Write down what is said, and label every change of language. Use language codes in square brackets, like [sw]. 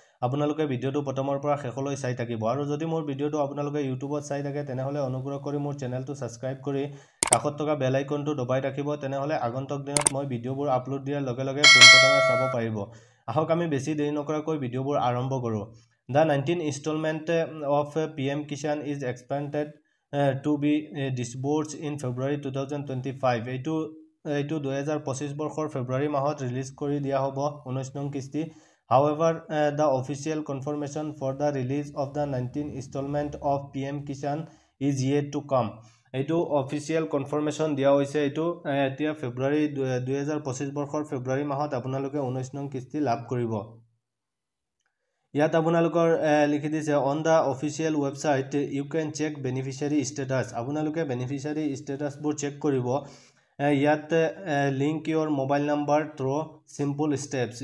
[as] আপোনালোকে ভিডিঅ'টো প্ৰথমৰ পৰা শেষলৈ চাই থাকিব আৰু যদি মোৰ ভিডিঅ'টো আপোনালোকে ইউটিউবত চাই থাকে তেনেহলে অনুগ্ৰহ কৰি মোৰ চেনেলটো সাবস্ক্ৰাইব কৰি কাষত থকা বেল আইকনটো দবাই ৰাখিব, তেনেহলে আগন্তুক দিনত মই ভিডিঅ'বোৰ আপলোড দিয়াৰ লগে লগে পোনপ্ৰথমে চাব পাৰিব। আহক আমি বেছি দেৰি নকৰাকৈ ভিডিঅ'বোৰ আৰম্ভ কৰোঁ। [en] The 19th installment of PM Kishan is expected to be disbursed in February 2025. [as] এইটো 2025 বৰ্ষৰ ফেব্ৰুৱাৰী মাহত ৰিলিজ কৰি দিয়া হ'ব 19 নং কিস্তি। [en] However, the official confirmation for the release of the 19th installment of PM Kishan is yet to come. [as] এইটো official confirmation দিয়া হৈছে। এইটো এতিয়া ফেব্ৰুৱাৰী 2025 বৰ্ষৰ ফেব্ৰুৱাৰী মাহত আপোনালোকে 19 নং কিস্তি লাভ কৰিব। ইয়াত আপোনালোকৰ লিখি দিছে [en] On the official website you can check beneficiary status. [as] আপোনালোকে বেনিফিচিয়াৰী ষ্টেটাছবোৰ চেক কৰিব। ইয়াত [en] Link your mobile number through simple steps.